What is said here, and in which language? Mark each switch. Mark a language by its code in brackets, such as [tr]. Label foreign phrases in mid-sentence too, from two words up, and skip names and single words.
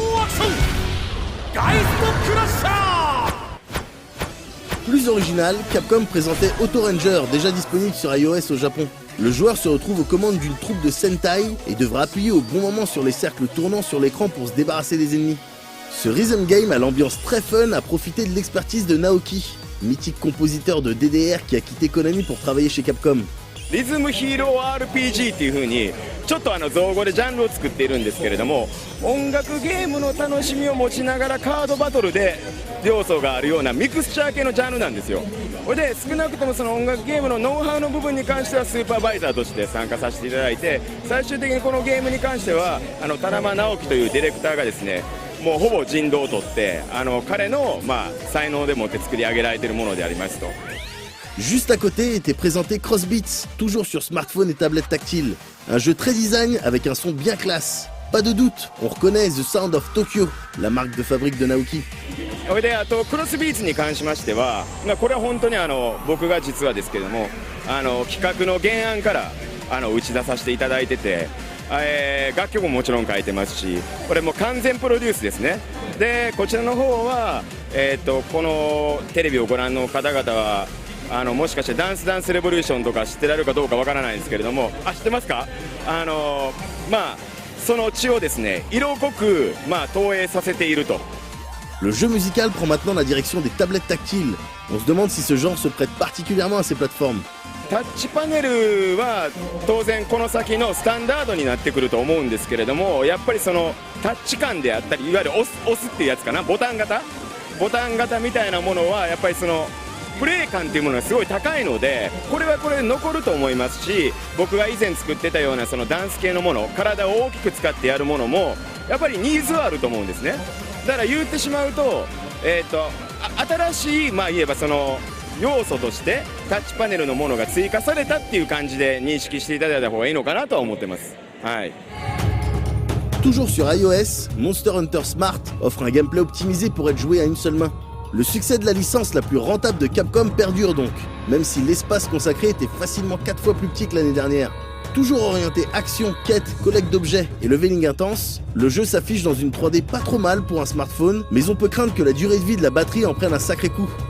[fr] Plus original, Capcom présentait Auto Ranger, déjà disponible sur iOS au Japon. Le joueur se retrouve aux commandes d'une troupe de Sentai et devra appuyer au bon moment sur les cercles tournants sur l'écran pour se débarrasser des ennemis. Ce [en] rhythm game [fr] à l'ambiance très fun a profité de l'expertise de Naoki, mythique compositeur de DDR qui a quitté Konami pour travailler chez Capcom. [ja] リズムヒーロー RPG っていう風にちょっと造語でジャンルを作っているんですけれども、音楽ゲームの楽しみを持ちながらカードバトルで要素があるようなミクスチャー系のジャンルなんですよ。これで少なくともその音楽ゲームのノウハウの部分に関してはスーパーバイザーとして参加させていただいて、最終的にこのゲームに関しては田中直樹というディレクターがですね、もうほぼ人道を取って彼の才能でもって作り上げられているものでありますと。 [fr] Juste à côté était présenté Crossbeats, toujours sur smartphone et tablette tactile. Un jeu très design avec un son bien classe. Pas de doute, on reconnaît [en] The Sound of Tokyo, [fr] la marque de fabrique de Naoki. [ja] それでクロスビーツに関しましては、これは本当に僕が実はですけども企画の原案から打ち出させていただいてて、楽曲ももちろん書いてますし、これも完全プロデュースですね。でこちらの方は、このテレビをご覧の方々はもしかしてダンスレボリューションとか知ってられるかどうかわからないんですけれども、知ってますか？その血をですね色濃く投影させていると [fr] Le jeu musical prend maintenant la direction des tablettes tactiles. On se demande si ce genre se prête particulièrement à ces plateformes. [ja] タッチパネルは当然この先のスタンダードになってくると思うんですけれども、やっぱりそのタッチ感であったり、いわゆる押すっていうやつかな、ボタン型みたいなものはやっぱりそのプレー感っていうものがすごい高いので、これはこれで残ると思いますし、僕が以前作ってたようなそのダンス系のもの、体を大きく使ってやるものもやっぱりニーズはあると思うんですね。だから言ってしまうと、新しい言えばその要素としてタッチパネルのものが追加されたっていう感じで認識していただいた方がいいのかなとは思ってます。はい。 [fr] Toujours sur iOS, Monster Hunter Smart offre un gameplay optimisé pour être joué à une seule main. Le succès de la licence la plus rentable de Capcom perdure donc, même si l'espace consacré était facilement 4 fois plus petit que l'année dernière. Toujours orienté action, quête, collecte d'objets et leveling intense, le jeu s'affiche dans une 3D pas trop mal pour un smartphone, mais on peut craindre que la durée de vie de la batterie en prenne un sacré coup.